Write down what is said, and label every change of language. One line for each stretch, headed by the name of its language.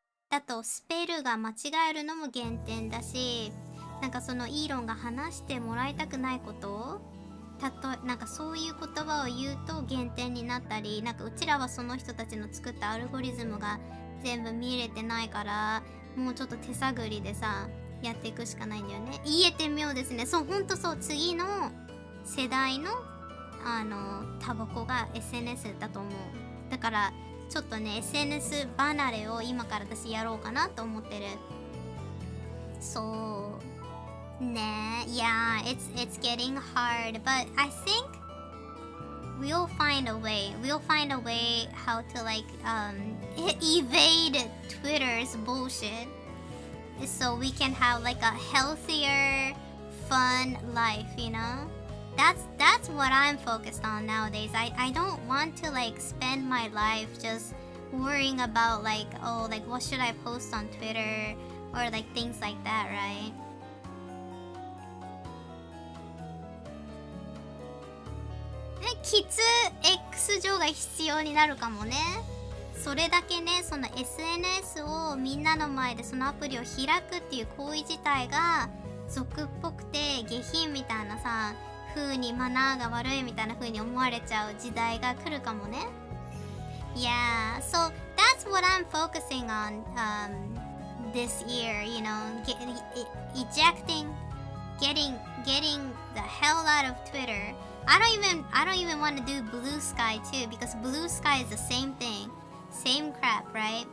Japanese: だとスペルが間違えるのも減点だし、なんかそのイーロンが話してもらいたくないことなんかそういう言葉を言うと減点になったり、なんかうちらはその人たちの作ったアルゴリズムが全部見れてないから、もうちょっと手探りでさやっていくしかないんだよね。言えて妙ですね。そう、ほんとそう、次の世代のタバコが SNS だと思う。だからちょっとね SNS 離れを今から私やろうかなと思ってる。そうね、
English: yeah, it's getting hard, but I think we'll find a way. We'll find a way how to like evade Twitter's bullshit, so we can have like a healthier, fun life, you know? That's what I'm focused on nowadays. I don't want to like spend my life just worrying about like, oh, like what should I post on Twitter or like things like that, right?
Japanese: きつ X 上が必要になるかもね。それだけね、その SNS をみんなの前でそのアプリを開くっていう行為自体が俗っぽくて下品みたいなさ風に、マナーが悪いみたいな風に思われちゃう時代が来るかもね。
English: Yeah, so that's what I'm focusing on this year, you know, getting the hell out of Twitter. I don't even want to do Blue Sky too, because Blue Sky is the same thing, same crap, right?